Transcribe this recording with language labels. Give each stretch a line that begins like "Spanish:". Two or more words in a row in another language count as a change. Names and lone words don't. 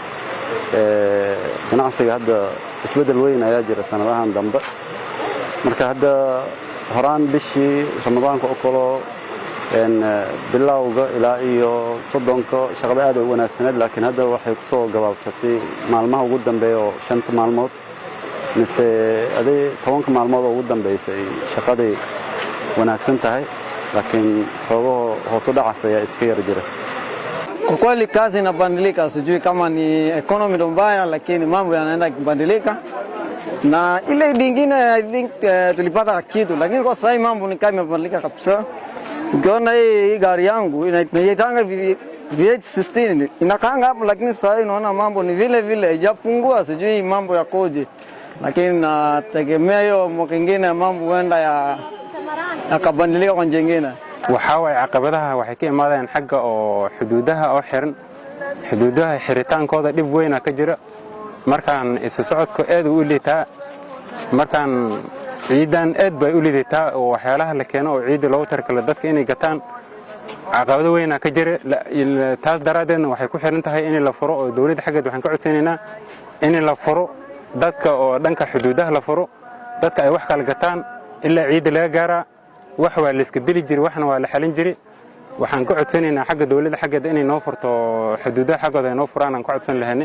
Somali: ganacsiga hadda isbedel weyn ayaa jira sanadahan dambe marka hadda horaan bishii Ramadaanka oo kale bilowga ilaa iyo 30 shaqada aad u wanaagsaneed laakiin hadda waxay ku soo gabaabsatay maalmaha ugu dambeeyo 5 maalmood mise 10 maalmood ugu dambeysay shaqadii wanaagsan tahay lakini xogo hoos u dhacay ayaa iska yar jira
Swahili: kwa kweli kazi inabadilika sijui kama ni economy ndo mbaya lakini mambo yanaenda kubadilika na ile nyingine
English: I think
Swahili: tulipata kitu lakini kwa sasa mambo ni kama imebadilika kabisa ukiona hii gari yangu inaitanga V816 inakanga hapo lakini sasa inaona mambo ni vile vile haijapungua sijui mambo yakoje lakini nategemea hiyo mwaka mwingine mambo huenda yakabadilika kwa njia nyingine
Somali: waxa way caqabadaha waxay ka imaadeen xagga oo xuduudaha oo xiran xuduudaha xiritaankooda dib weyn ka jira markaan isu socodku aad u liitaa markaan ciidan aad bay u liidataa oo waxyaalaha la keeno oo ciid loogu tarkala dadka inay gataan caqabado weyn ka jira taas daraadeedna waxay ku xiran tahay in la furo oo dawladda xaggeed waxaan ka codsanaynaa in la furo dadka oo dhanka xuduudaha la furo dadka ay wax kala gataan ilaa ciid laga gaara wax waa la iska dili jiray waxna waa la xalin jiray waxaan ka codsanaynaa xagga dawladda xaggeeda inay noo furto xuduudaha xaggooda ay noo furaan aan ka codsan lahaynay